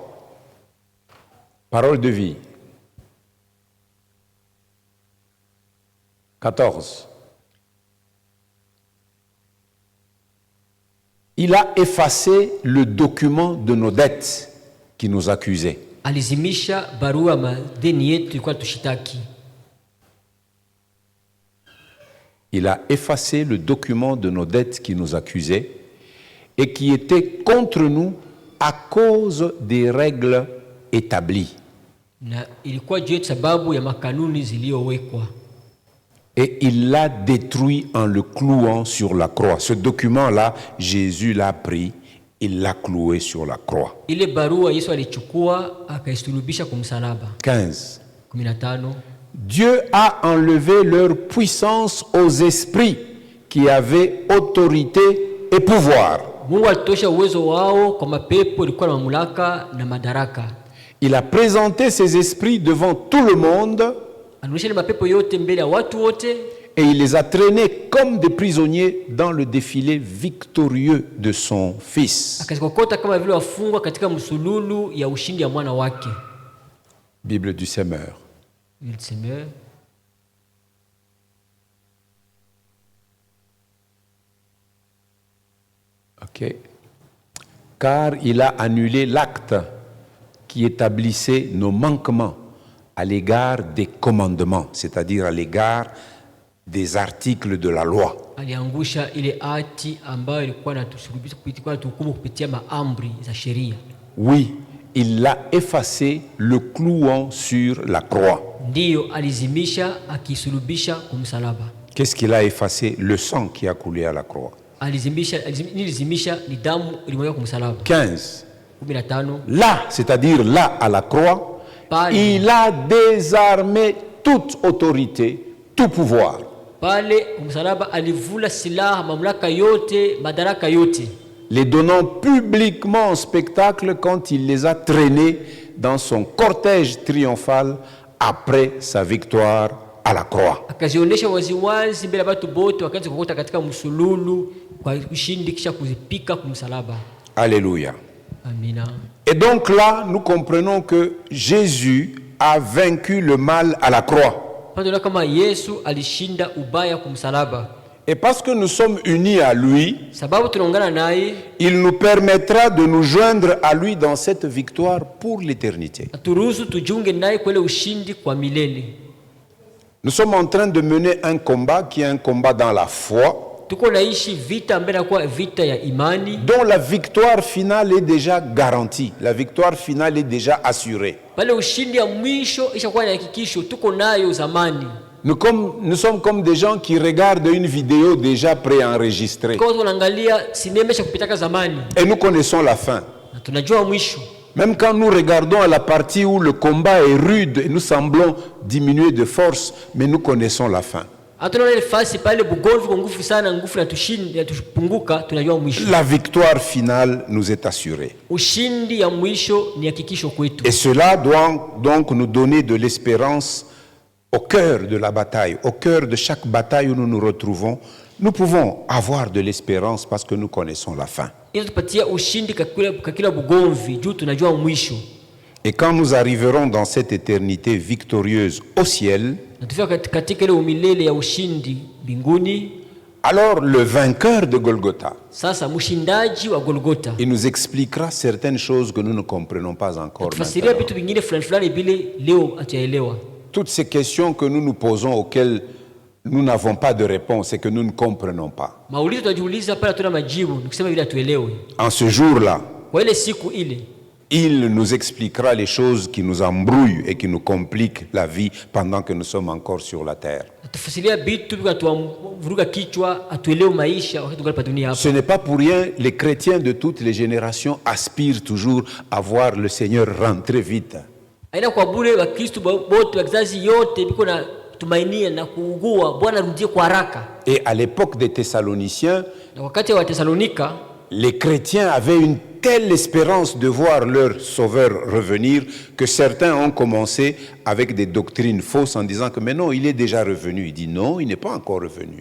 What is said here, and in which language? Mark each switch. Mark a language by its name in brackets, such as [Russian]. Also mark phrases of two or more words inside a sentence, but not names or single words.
[French] Parole de vie. 14. Il a effacé le document de nos dettes qui nous accusait. [Swahili] Alizimisha barua madeni yetu ilikuwa tushitaki. [French] Il a effacé le document de nos dettes qui nous accusait et qui était contre nous à cause des règles établies. [Swahili] Na ilikuwa juu yetu sababu ya makanuni zilizowekwa. [French] Et il l'a détruit en le clouant sur la croix. Ce document-là, Jésus l'a pris, il l'a cloué sur la croix. [Swahili] Ile barua Yesu alichukua akaisulubisha kwa msalaba. [French] 15. 15. Dieu a enlevé leur puissance aux esprits qui avaient autorité et pouvoir. [Swahili] Mungu alitosha uwezo wao kwa mapepo ilikuwa na mamlaka na madaraka. [French] Il a présenté ces esprits devant tout le monde. [Swahili] Anaonyesha mapepo yote mbele ya watu wote. [French] Et il les a traînés comme des prisonniers dans le défilé victorieux de son Fils. [Swahili] Akazikokota kama vile wafungwa katika msululu ya ushindi ya mwana wake. [French] Bible du Semeur. Ok. Car il a annulé l'acte qui établissait nos manquements à l'égard des commandements, c'est-à-dire à l'égard des articles de la loi. [Swahili] Aliangusha ile hati ambayo ilikuwa inatusulubisha kupitia maamri za sheria. [French] Oui, il l'a effacé, le clouant sur la croix. [Swahili] Ndiyo alizimisha akisulubisha kwa msalaba. [French] Qu'est-ce qu'il a effacé? Le sang qui a coulé à la croix. [Swahili] Alizimisha ni damu ilimwagika kwa msalaba. [French] 15. 15. Là, c'est-à-dire là à la croix, il a désarmé toute autorité, tout pouvoir. [Swahili] Pale msalaba alivula silaha, mamlaka yote, madaraka yote. [French] Les donnant publiquement en spectacle quand il les a traînés dans son cortège triomphal après sa victoire à la croix. [Swahili] Akazionyesha waziwazi mbele ya watu wote wakaanza kukota katika msululu kwa ushindi kisha kuzipika kwa msalaba. [French] Alléluia. [Swahili] Amina. [French] Et donc là, nous comprenons que Jésus a vaincu le mal à la croix. Et parce que nous sommes unis à lui, il nous permettra de nous joindre à lui dans cette victoire pour l'éternité. Nous sommes en train de mener un combat qui est un combat dans la foi. [Swahili] tuko naishi vita ambayo inakuwa vita ya imani, [French] dont la victoire finale est déjà garantie. La victoire finale est déjà assurée. [Swahili] pale ushindi ya mwisho ishakuwa ni hakikisho tuko nayo zamani. [French] Nous sommes comme des gens qui regardent une vidéo déjà préenregistrée. [Swahili] Kwa tunaangalia sinema isha kupitaka zamani [French] Et nous connaissons la fin. [Swahili] na tunajua mwisho. [French] Même quand nous regardons à la partie où le combat est rude et nous semblons diminuer de force, mais nous connaissons la fin. [Swahili] Hatunaona ile fasi pale bugomvi kwa nguvu sana, nguvu ya tupunguka, tunajua mwisho. [French] La victoire finale nous est assurée. [Swahili] Ushindi ya mwisho ni hakikisho kwetu. [French] Et cela doit donc nous donner de l'espérance au cœur de la bataille, au cœur de chaque bataille où nous nous retrouvons. Nous pouvons avoir de l'espérance parce que nous connaissons la fin. [Swahili] Ili tupatia ushindi kwa kila bugomvi juu tunajua mwisho. [French] Et quand nous arriverons dans cette éternité victorieuse au ciel, [Swahili] Na tufika katika ile umilele ya ushindi mbinguni, [French] alors le vainqueur de Golgotha, [Swahili] sasa mshindaji wa Golgotha, [French] il nous expliquera certaines choses que nous ne comprenons pas encore [Swahili] tufasiria [French] maintenant. [Swahili] vitu vingine fulani vile leo hatuyaelewa. [French] Toutes ces questions que nous nous posons auxquelles nous n'avons pas de réponse et que nous ne comprenons pas. [Swahili] Maulizo tunajiuliza pale hatuna majibu, nikusema vile hatuelewi. [French] En ce jour-là, [Swahili] Kwa ile siku ile [French] il nous expliquera les choses qui nous embrouillent et qui nous compliquent la vie pendant que nous sommes encore sur la terre. [Swahili] atufasiria vitu vikatuvuruga kichwa, hatuelewi maisha wakati tungali pa dunia hapa. [French] Ce n'est pas pour rien, les chrétiens de toutes les générations aspirent toujours à voir le Seigneur rentrer vite. [Swahili] Aina kwa bure Wakristo wote wa kizazi yote biko na tumainia na kuugua Bwana arudie kwa haraka. [French] Et à l'époque des Thessaloniciens, [Swahili] Na wakati wa Thessalonika [French] les chrétiens avaient une telle espérance de voir leur sauveur revenir que certains ont commencé avec des doctrines fausses en disant que mais non, il est déjà revenu. Il dit non, il n'est pas encore revenu.